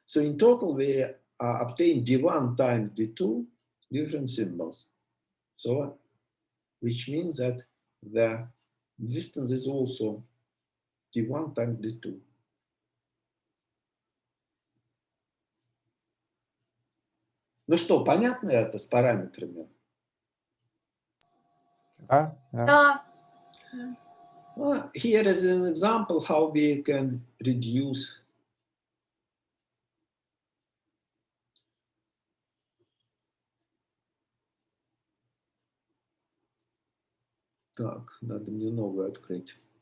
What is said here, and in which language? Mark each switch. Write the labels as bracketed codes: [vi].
[en] So in total we obtain d1 times d2 different symbols. So which means that the distance is also d1 times d2. [ru] Ну что, понятно это с параметрами? Да, Да. [en] Well, here is an example how we can reduce [ru] Так, надо мне новое открыть.